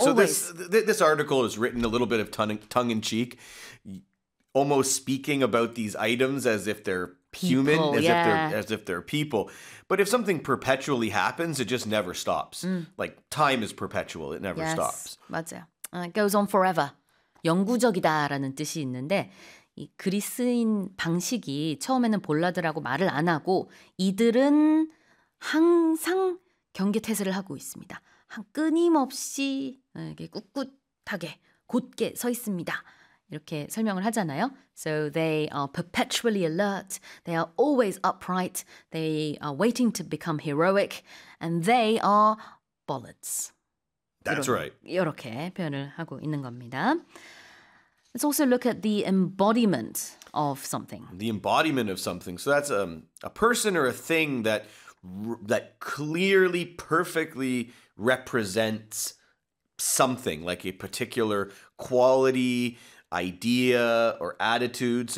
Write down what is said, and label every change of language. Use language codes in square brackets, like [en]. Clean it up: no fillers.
[en] Always. So this article is written a little bit of tongue-in-cheek, almost speaking about these items as if they're people, human, as if they're people. But if something perpetually happens, it just never stops. Mm. Like, time is perpetual. It never stops. [ko] 맞아요. [en] It goes on forever. [ko] 영구적이다라는 뜻이 있는데 이 그리스인 방식이 처음에는 볼라드라고 말을 안 하고 이들은 항상 경계 태세를 하고 있습니다. 끊임없이 이렇게 꿋꿋하게 곧게 서 있습니다. 이렇게 설명을 하잖아요. [en] So they are perpetually alert. They are always upright. They are waiting to become heroic. And they are bullets. That's right. [ko] 이렇게 표현을 하고 있는 겁니다. [en] Let's also look at the embodiment of something. The embodiment of something. So that's a person or a thing that clearly, perfectly represents something, like a particular quality, idea, or attitude.